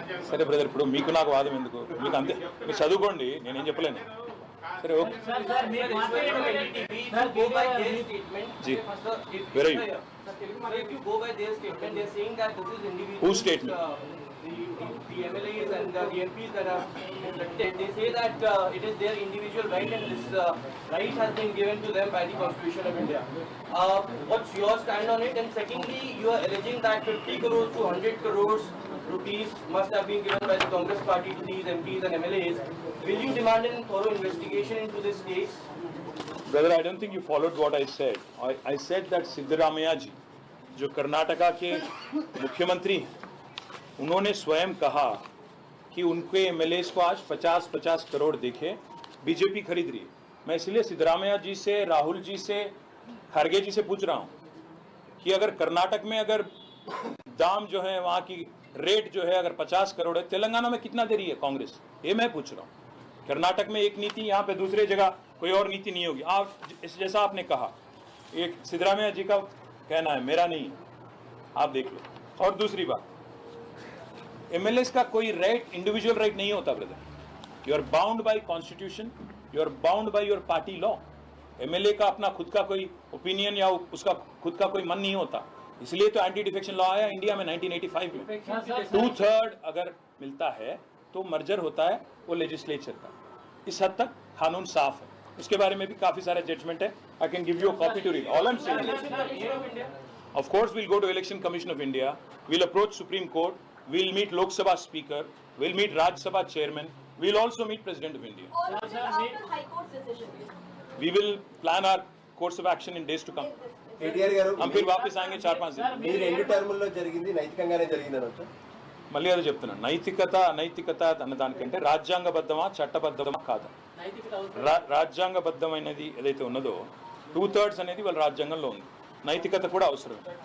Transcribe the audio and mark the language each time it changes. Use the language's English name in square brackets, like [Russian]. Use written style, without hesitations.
[Telugu] సరే బ్రదర్, ఇప్పుడు మీకు నాకు వాదం ఎందుకు, మీకు అంతే, మీరు చదువుకోండి, నేనేం చెప్పలేను. సరే okay ji very who statement [English] the MLAs and the MPs that are elected, they say that it is their individual right and this right has been given to them by the Constitution of India. What's your stand on it? And secondly, you are alleging that 50 crores to 100 crores rupees must have been given by the Congress party to these MPs and MLAs. Will you demand a thorough investigation into this case? Brother, I don't think you followed what I said. I said that [Hindi] Siddaramaiah जी जो कर्नाटका के मुख्यमंत्री हैं, उन्होंने स्वयं कहा कि उनके MLAs को आज 50-50 करोड़ देके बीजेपी खरीद रही है. मैं इसलिए सिद्धरामैया जी से, राहुल जी से, खड़गे जी से पूछ रहा हूं कि अगर कर्नाटक में अगर दाम जो है वहां की रेट जो है अगर 50 करोड़ है, तेलंगाना में कितना दे रही है कांग्रेस, ये मैं पूछ रहा हूँ. कर्नाटक में एक नीति, यहाँ पे दूसरे जगह कोई और नीति नहीं होगी. आप जैसा आपने कहा, एक सिद्धरामैया जी का कहना है, मेरा नहीं है, आप देख लो. और दूसरी बात, एमएलएस का कोई राइट इंडिविजुअल राइट नहीं होता brother. [English] You are bound by constitution, you are bound by your party law. [Hindi] MLA का अपना खुद का कोई ओपिनियन या उसका खुद का कोई मन नहीं होता. इसलिए तो एंटी डिफेक्शन लॉ आया इंडिया में 1985 में. 2/3 अगर मिलता है तो मर्जर होता है वो लेजिस्लेचर का. इस हद तक कानून साफ है. उसके बारे में भी काफी सारे जजमेंट है. [English] I can give you a copy to read. All I am saying, of course we'll go to Election Commission of India, we'll approach Supreme Court, we'll meet Lok Sabha Speaker, we'll meet Rajya Sabha Chairman, we'll also meet President of India. All of this after High Court's decision. We will plan our course of action in days to come. [Telugu] KTR గారు [Hindi] हम फिर वापस आएंगे 4-5 दिन. [Telugu] మీ 2 టర్ముల్లో జరిగింది నైతికంగానే జరిగిందని వచ్చా? మళ్ళీ అదే చెప్తున్నాను, నైతికత అన్న దానికంటే రాజ్యాంగబద్ధమా చట్టబద్ధమా కాదా. రాజ్యాంగబద్ధమైనది ఏదైతే ఉన్నదో 2/3 అనేది వాళ్ళ రాజ్యాంగంలో ఉంది. నైతికత కూడా అవసరం.